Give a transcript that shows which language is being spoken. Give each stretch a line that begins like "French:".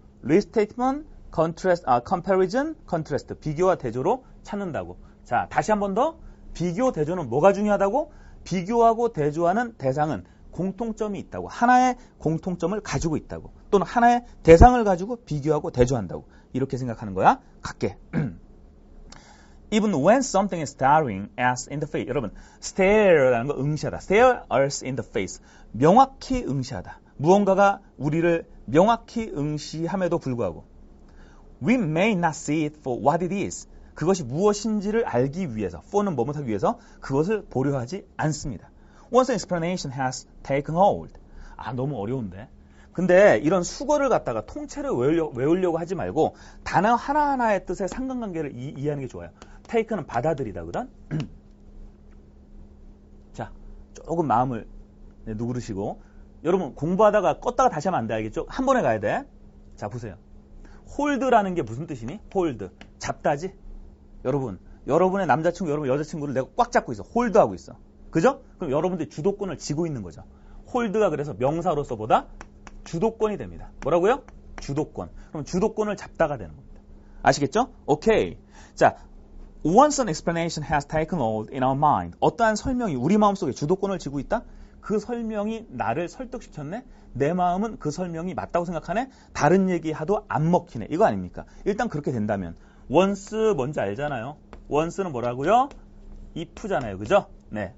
English: restatement, contrast, comparison, contrast.
Korean: 비교와 대조로 찾는다고. 자, 다시 한 번 더. 비교, 대조는 뭐가 중요하다고? 비교하고 대조하는 대상은 공통점이 있다고. 하나의 공통점을 가지고 있다고. 또는 하나의 대상을 가지고 비교하고 대조한다고. 이렇게 생각하는 거야. 갈게.
English: Even when something is staring us in the face.
Korean: 여러분, stare라는 거 응시하다.
English: stare us in the face.
Korean: 명확히 응시하다. 무언가가 우리를 명확히 응시함에도 불구하고
English: We may not see it for what it is.
Korean: 그것이 무엇인지를 알기 위해서, for는 뭐뭐하기 위해서 그것을 보려 하지 않습니다.
English: Once an explanation has taken hold.
Korean: 아, 너무 어려운데. 근데 이런 수거를 갖다가 통째로 외우려고 하지 말고 단어 하나하나의 뜻의 상관관계를 이해하는 게 좋아요. take는 받아들이다거든. 자, 조금 마음을 누그르시고 여러분 공부하다가 껐다가 다시 하면 안 돼. 알겠죠? 한 번에 가야 돼. 자, 보세요. 홀드라는 게 무슨 뜻이니? 홀드. 잡다지? 여러분, 여러분의 남자친구, 여러분 여자친구를 내가 꽉 잡고 있어. 홀드하고 있어. 그죠? 그럼 여러분들이 주도권을 쥐고 있는 거죠. 홀드가 그래서 명사로서보다 주도권이 됩니다. 뭐라고요? 주도권. 그럼 주도권을 잡다가 되는 겁니다. 아시겠죠? 오케이.
English: 자, once an explanation has taken hold in our mind.
Korean: 어떠한 설명이 우리 마음속에 주도권을 쥐고 있다? 그 설명이 나를 설득시켰네? 내 마음은 그 설명이 맞다고 생각하네? 다른 얘기하도 안 먹히네. 이거 아닙니까? 일단 그렇게 된다면 once 뭔지 알잖아요. once는 뭐라고요? if잖아요. 그죠? 네.